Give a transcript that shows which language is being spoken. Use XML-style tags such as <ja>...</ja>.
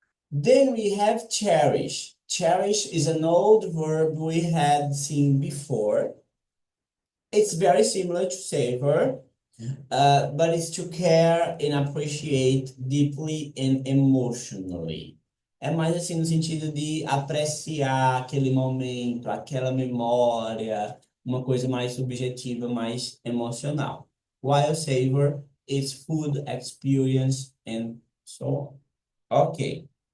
<en>Then we have cherish. Cherish is an old verb we had seen before. It's very similar to savor, but it's to care and appreciate deeply and emotionally.</en> <pt>É mais assim no sentido de apreciar aquele momento, aquela memória, uma coisa mais subjetiva, mais emocional.</pt> <en>While savor is food experience and so on. Okay.</en>